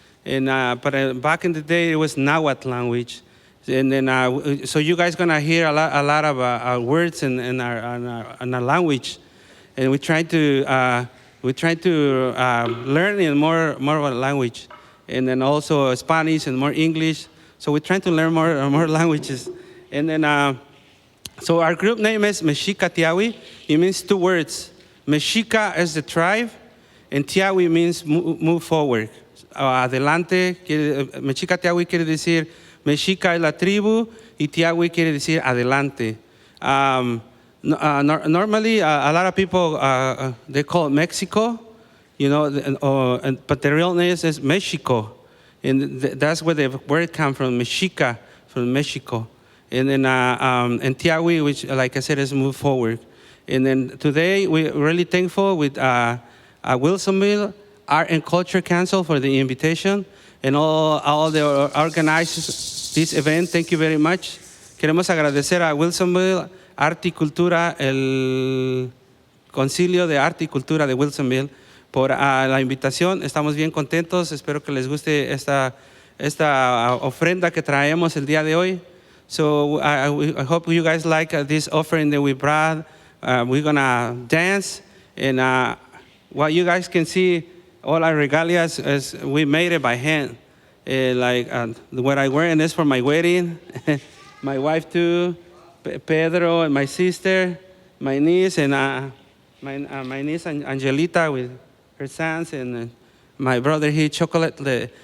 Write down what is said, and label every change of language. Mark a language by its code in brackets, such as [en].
[en] And but back in the day it was Nahuatl language. And then, so you guys gonna hear a lot of words in our language, and we try to learn in more of a language, and then also Spanish and more English. So we're trying to learn more languages, and then so our group name is Mexica Tiahui. It means two words. Mexica is the tribe, and Tiahui means move forward. [es] Adelante. Mexica Tiahui quiere decir Mexica es la tribu, y Tiahui quiere decir adelante. [en] Normally, a lot of people, they call it Mexico, you know, but the real name is Mexico. And that's where the word comes from, Mexica, from Mexico. And then and Tiahui, which, like I said, is move forward. And then today, we're really thankful with Wilsonville Arts and Culture Council for the invitation. And all the organizers this event, thank you very much. [es] Queremos agradecer a Wilsonville Arte y Cultura, el Concilio de Arte y Cultura de Wilsonville, por la invitación. Estamos bien contentos. Espero que les guste esta ofrenda que traemos el día de hoy. [en] So I hope you guys like this offering that we brought. We're gonna dance, and what you guys can see, all our regalias, is we made it by hand. What I'm wearing is for my wedding. My wife too, Pedro, and my sister, my niece, and my niece Angelita with her sons, and my brother here, Chocolate.